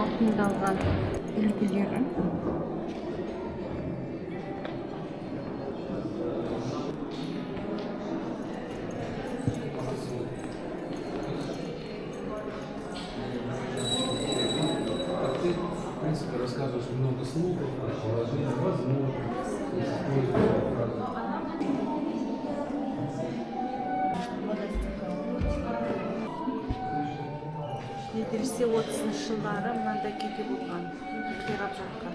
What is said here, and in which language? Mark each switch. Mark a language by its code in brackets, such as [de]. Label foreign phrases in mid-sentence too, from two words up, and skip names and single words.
[kk] дайындалған үлгілері. [ru] В принципе, рассказываешь много слов, положение возможно, используешь фразы. [kk] Медресе 30-шы жылдары мынандай күйде болған, қирап жатқан.